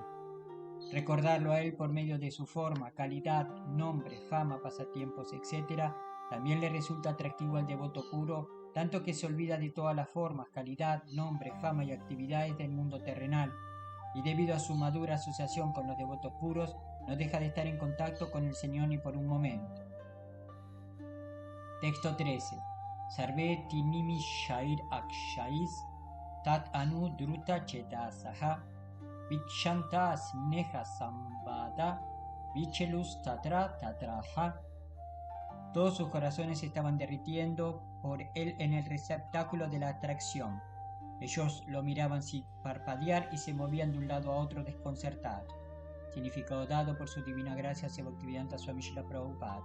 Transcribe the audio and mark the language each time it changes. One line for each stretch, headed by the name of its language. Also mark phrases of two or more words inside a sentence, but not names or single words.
Spanish: Recordarlo a él por medio de su forma, calidad, nombre, fama, pasatiempos, etc., también le resulta atractivo al devoto puro, tanto que se olvida de todas las formas, calidad, nombre, fama y actividades del mundo terrenal, y debido a su madura asociación con los devotos puros, no deja de estar en contacto con el Señor ni por un momento. Texto 13.
Sanskrit: सर्वे तेऽनिमिषैरक्षैस्तमनु द्रुतचेतसः वीक्षन्तः स्नेहसम्बद्धा विचेलुस्तत्र तत्र ह.
Spanish: Todos sus corazones se estaban derritiendo por él en el receptáculo de la atracción. Ellos lo miraban sin parpadear y se movían de un lado a otro desconcertados. Significado dado por su divina gracia Bhaktivedanta Swami Srila Prabhupada.